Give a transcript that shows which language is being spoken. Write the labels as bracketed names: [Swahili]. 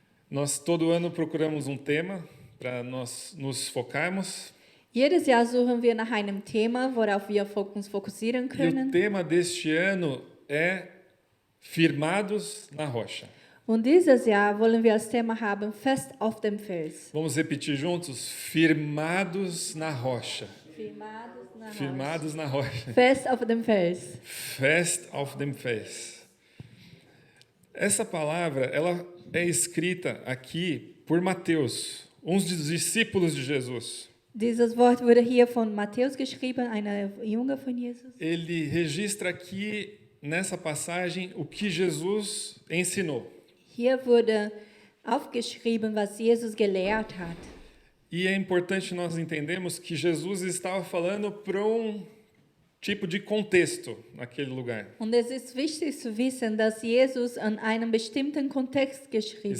[Portuguese] Nós todo ano procuramos um tema para nós nos focarmos. [German] Jedes Jahr suchen wir nach einem Thema, worauf wir uns fokussieren [Portuguese] E o [German] können. [Portuguese] tema deste ano é Firmados na Rocha. [German] Und dieses Jahr wollen wir als Thema haben, fest auf dem Fels. [Portuguese] Vamos repetir juntos? Firmados na Rocha. Firmados na Rocha. [German] Fest auf dem Fels. Fest auf dem Fels. [Portuguese] Essa palavra, ela é escrita aqui por Mateus, um dos discípulos de Jesus. [German] Dieses Wort wurde hier von Matthäus geschrieben, einer Junge von Jesus. [Portuguese] Ele registra aqui nessa passagem o que Jesus ensinou. [German] Hier wurde aufgeschrieben, was Jesus gelehrt hat. [Portuguese] E é importante nós entendermos que Jesus estava falando para um tipo de contexto naquele lugar. [German] Und es ist wichtig zu wissen, dass Jesus an einem bestimmten Kontext geschrieben